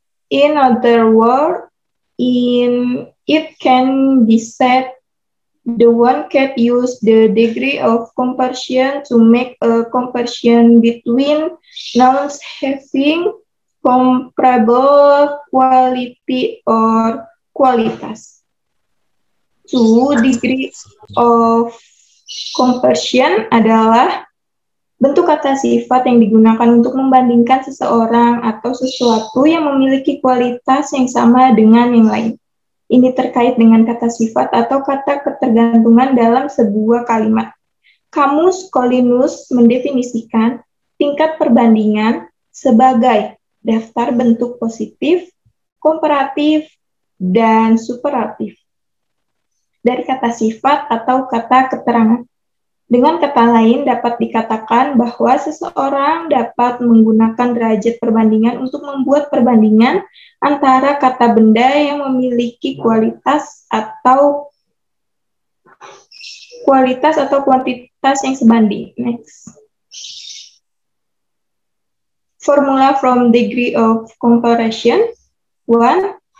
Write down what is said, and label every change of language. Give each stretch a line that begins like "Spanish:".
English: In other words, it can be said The one can use the degree of comparison to make a comparison between nouns having comparable quality or qualitas. 2.
Indonesian: Degree of comparison adalah bentuk kata sifat yang digunakan untuk membandingkan seseorang atau sesuatu yang memiliki kualitas yang sama dengan yang lain. Ini terkait dengan kata sifat atau kata ketergantungan dalam sebuah kalimat. Kamus Collinus mendefinisikan tingkat perbandingan sebagai daftar bentuk positif, komparatif, dan superatif dari kata sifat atau kata keterangan. Dengan kata lain, dapat dikatakan bahwa seseorang dapat menggunakan derajat perbandingan untuk membuat perbandingan antara kata benda yang memiliki kualitas atau kuantitas yang sebanding.
English: Next. Formula from degree of comparison. 1.